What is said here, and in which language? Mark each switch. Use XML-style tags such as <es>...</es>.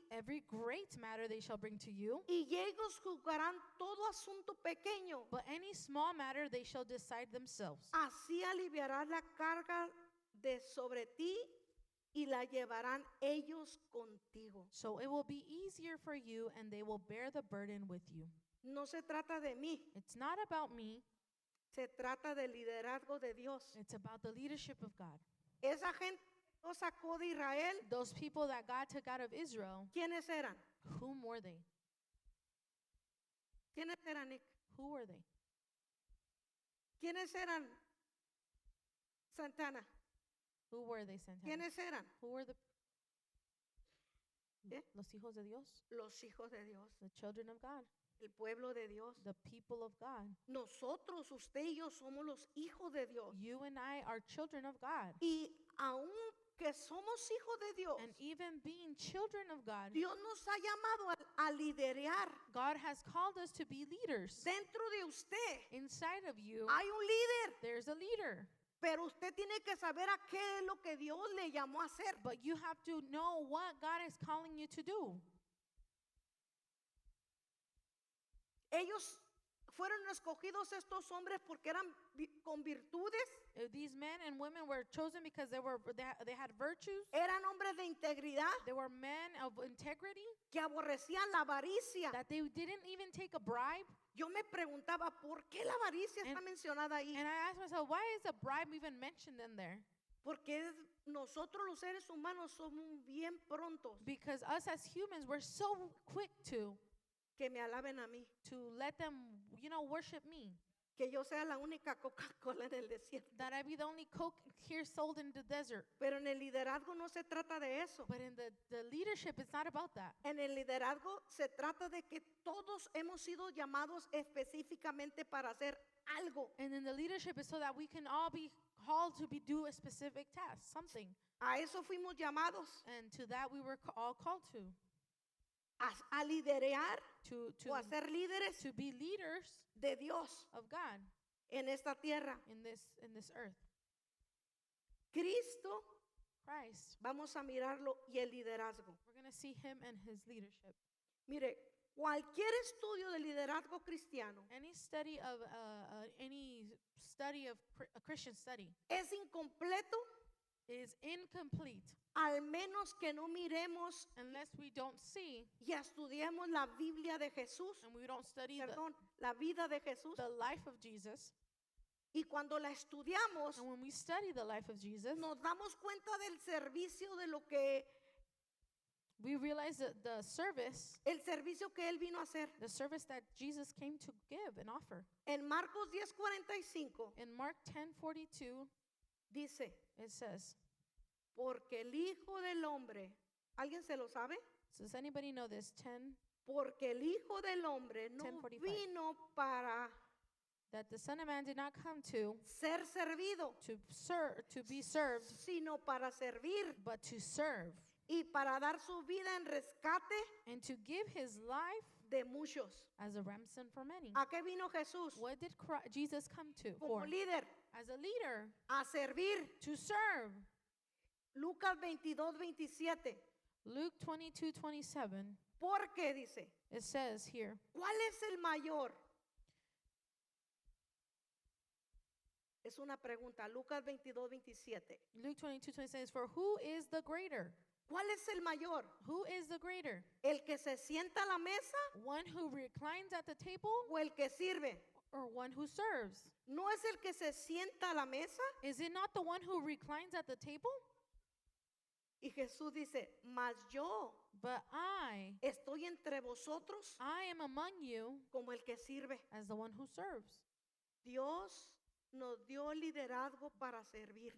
<en>Every great matter they shall bring to you,</en> <es>y ellos juzgarán todo asunto pequeño.</es> <en>but any small matter they shall decide themselves.</en> <es>Así aliviarás la carga de sobre ti y la llevarán ellos contigo.</es> <en>So it will be easier for you, and they will bear the burden with you.</en> <es>No se trata de mí,</es> <en>It's not about me,</en> <es>se trata del liderazgo de Dios.</es> <en>it's about the leadership of God.</en> <es>Esa gente que Dios sacó de Israel,</es> <en>Those people that God took out of Israel,</en> <es>¿quiénes eran?</es> <en>whom were they?</en> <es>¿Quiénes eran, Nick?</es> <en>Who were they?</en> <es>¿Quiénes eran, Santana?</es> <en>Who were they, Santana?</en> <es>¿Quiénes eran?</es> <en>Who were the ¿Eh?</en> <es>los hijos de Dios? Los hijos de Dios,</es> <en>The children of God,</en> <es>el pueblo de Dios.</es> <en>the people of God.</en> <es>Nosotros, usted y yo, somos los hijos de Dios.</es> <en>You and I are children of God.</en> <es>Y aun que somos hijos de Dios,</es> <en>And even being children of God,</en> <es>Dios nos ha llamado a liderear.</es> <en>God has called us to be leaders.</en> <es>Dentro de usted</es> <en>Inside of you,</en> <es>hay un líder,</es> <en>there's a leader.</en> <es>pero usted tiene que saber a qué es lo que Dios le llamó a hacer.</es> <en>But you have to know what God is calling you to do.</en> <es>Ellos fueron escogidos estos hombres porque eran con virtudes,</es> <en>These men and women were chosen because they had virtues.</en> <es>eran hombres de integridad</es> <en>They were men of integrity,</en> <es>que aborrecían la avaricia.</es> <en>that they didn't even take a bribe.</en> <es>Yo me preguntaba, ¿por qué la avaricia está mencionada ahí?</es> <en>And I asked myself, why is a bribe even mentioned in there?</en> <es>Porque nosotros los seres humanos somos bien prontos</es> <en>Because us as humans, we're so quick to</en> <es>que me alaben a mí,</es> <en>let them, worship me.</en> <es>que yo sea la única Coca-Cola en el desierto.</es> <en>That I be the only Coke here sold in the desert.</en> <es>Pero en el liderazgo no se trata de eso.</es> <en>But in the leadership, it's not about that.</en> <es>En el liderazgo se trata de que todos hemos sido llamados específicamente para hacer algo.</es> <en>And in the leadership is so that we can all be called to do a specific task, something.</en> <es>A eso fuimos llamados,</es> <en>And to that we were all called to.</en> <es>a liderear</es> <en>To</en> <es>o a ser líderes</es> <en>be leaders</en> <es>de Dios</es> <en>of God</en> <es>en esta tierra.</es> <en>in this earth.</en> <es>Cristo,</es> <en>Christ.</en> <es>vamos a mirarlo, y el liderazgo.</es> <en>We're going to see him and his leadership.</en> <es>Mire, cualquier estudio de liderazgo cristiano</es> <en>Any study of a Christian study</en> <es>es incompleto</es> <en>is incomplete</en> <es>al menos que no miremos</es> <en>unless we don't see</en> <es>y estudiemos la Biblia de Jesús,</es> <en>and we don't study</en> <es>perdón, la vida de Jesús.</es> <en>the life of Jesus.</en> <es>Y cuando la estudiamos,</es> <en>And when we study the life of Jesus,</en> <es>nos damos cuenta del servicio de lo que,</es> <en>we realize that the service</en> <es>que Él vino a hacer.</es> <en>that Jesus came to give and offer.</en> <es>En Marcos 10:45</es> <en>In Mark 10:42,</en> <es>dice,</es> <en>it says,</en> <es>porque el Hijo del Hombre, ¿alguien se lo sabe?</es> <en>does anybody know this?</en> <es>Porque el Hijo del Hombre no</es> <en>10:45.</en> <es>vino para</es> <en>That the Son of Man did not come to</en> <es>ser servido,</es> <en>be served,</en> <es>sino para servir</es> <en>but to serve,</en> <es>y para dar su vida en rescate</es> <en>and to give his life</en> <es>de muchos.</es> <en>as a ransom for many.</en> <es>¿A qué vino Jesús?</es> <en>What did Jesus come to</en> <es>Como</es> <en>for?</en> <es>líder,</es> <en>As a leader,</en> <es>a servir.</es> <en>to serve.</en> <es>Lucas 22:27.</es> <en>Luke 22:27,</en> <es>Porque dice,</es> <en>it says here,</en> <es>¿cuál es el mayor? Es una pregunta. Lucas 22:27.</es> <en>Luke 22:27 says, for who is the greater?</en> <es>¿Cuál es el mayor?</es> <en>Who is the greater?</en> <es>¿El que se sienta a la mesa</es> <en>One who reclines at the table</en> <es>o el que sirve?</es> <en>or one who serves?</en> <es>¿No es el que se sienta a la mesa</es> <en>Is it not the one who reclines at the table</en> <es>Y Jesús dice, mas yo</es> <en>But I</en> <es>estoy entre vosotros</es> <en>am among you</en> <es>como el que sirve.</es> <en>as the one who serves.</en> <es>Dios nos dio liderazgo para servir.</es>